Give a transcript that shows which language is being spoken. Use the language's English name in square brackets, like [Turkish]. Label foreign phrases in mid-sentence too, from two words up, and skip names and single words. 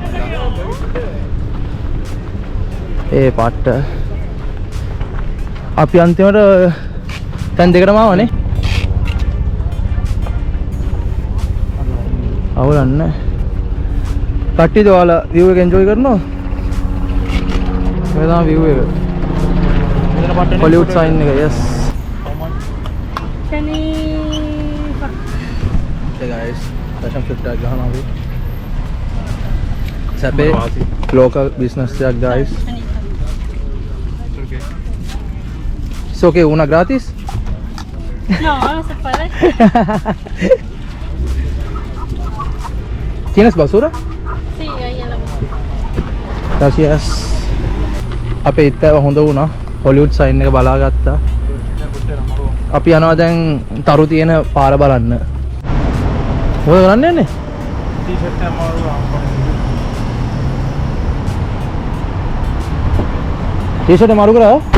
[Sinhala] ඒ පාට අපි අන්තිමට තැන් දෙකටම ආවනේ. අවුලන්න. කට්ටියද ඔයාලා view එක enjoy කරනවා? මේ තමයි view එක. මෙතන පට්ටනේ Hollywood sign එක. [English] yes. Hey guys, fashion flip tag [Sinhala] ගහනවා අපි. සැපේ [English] local business [Sinhala] එකක් guys. [English] It's okay, [Spanish] una gratis? No, se puede. ¿Tienes basura? Sí, ahí en la mesa. Gracias. [Sinhala] අපේ ඉත්තව හොඳ වුණා. හොලිවුඩ් සයින් එක බලාගත්තා. අපි යනවා දැන් තරු තියෙන පාර බලන්න. මොකද කරන්න යන්නේ? ටී-ෂර්ට් එක අමාරු ටී-ෂර්ට් මාරු කරා?